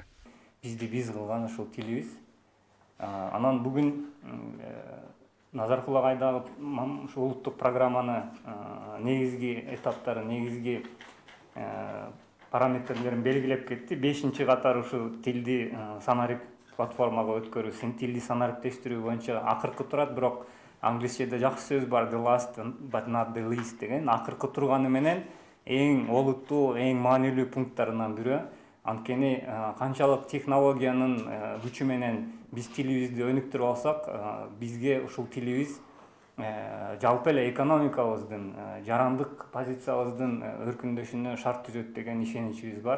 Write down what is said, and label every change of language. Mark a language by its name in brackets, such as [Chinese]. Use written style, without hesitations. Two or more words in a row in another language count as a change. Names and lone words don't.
[Kyrgyz] Биз кылган ушул тилибиз. Анан бүгүн Назаркулагайдагы ушу улуттук программаны негизги этаптары, негизги параметрлерин белгилеп кетти. 5-катар ушу тилди санарип платформага өткөрүү, тилди санариптештирүү боюнча акыркы турат, бирок англисчеде жакшы сөз бар, [English] the last but not the least деген. [Kyrgyz] Акыркы турганы менен эң олуттуу, эң маанилүү пункттарынан бири. Анткени канчалык технологиянын күчү менен биз тилибизди өнүктүрүп алсак, бизге ушул тилибиз жалпы эле экономикабыздын, жарандык позициябыздын өркүндөшүнө шарт түзөт деген ишеничибиз бар.